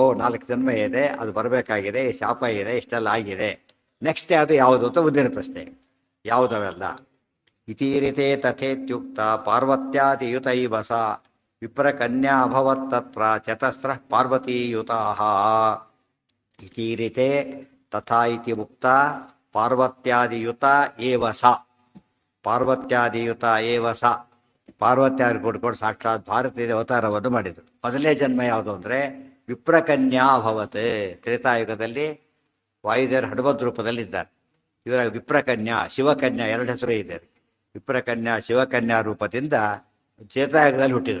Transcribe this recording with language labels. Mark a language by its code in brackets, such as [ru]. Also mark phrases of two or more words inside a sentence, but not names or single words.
[kn] 4 ಜನ್ಮ ಇದೆ, ಅದು ಬರಬೇಕಾಗಿದೆ, ಶಾಪ ಇದೆ, ಇಷ್ಟೆಲ್ಲ ಆಗಿದೆ. ನೆಕ್ಸ್ಟ್ ಅದು ಯಾವುದು ಅಂತ ಮುಂದಿನ ಪ್ರಶ್ನೆ, ಯಾವುದವೆಲ್ಲ. [sa] ಇತೀರಿತೆ ತಥೇತ್ಯುಕ್ತ ಪಾರ್ವತ್ಯಾದಿಯುತೈವಸ ವಿಪ್ರಕನ್ಯಾ ಅಭವತ್ತತ್ರ ಚತಸ್ರ ಪಾರ್ವತೀಯುತಾ. ಇತೀರಿತೆ ತಥಾ ಇತಿ ಉಕ್ತ ಪಾರ್ವತ್ಯಾದಿಯುತ ಏವ ಸ. ಪಾರ್ವತ್ಯಾದಿಯುತ ಏವ ಸ. [kn] ಪಾರ್ವತ್ಯಾದಿ ಕೊಡ್ಕೊಂಡು ಸಾಕ್ಷಾತ್ ಭಾರತೀಯ ಅವತಾರವನ್ನು ಮಾಡಿದರು. ಮೊದಲನೇ ಜನ್ಮ ಯಾವುದು ಅಂದರೆ [sa] ವಿಪ್ರಕನ್ಯಾ ಅಭವತ್. [kn] ತ್ರೇತಾಯುಗದಲ್ಲಿ ವಾಯುದೇವರು ಹನುಮದ್ ರೂಪದಲ್ಲಿದ್ದಾರೆ. ಇವರ ವಿಪ್ರಕನ್ಯಾ, ಶಿವಕನ್ಯಾ, 2 ಹೆಸರು ಇದೆ. ವಿಪ್ರಕನ್ಯಾ, ಶಿವಕನ್ಯಾ ರೂಪದಿಂದ ತ್ರೇತಾಯುಗದಲ್ಲಿ ಹುಟ್ಟಿದರು.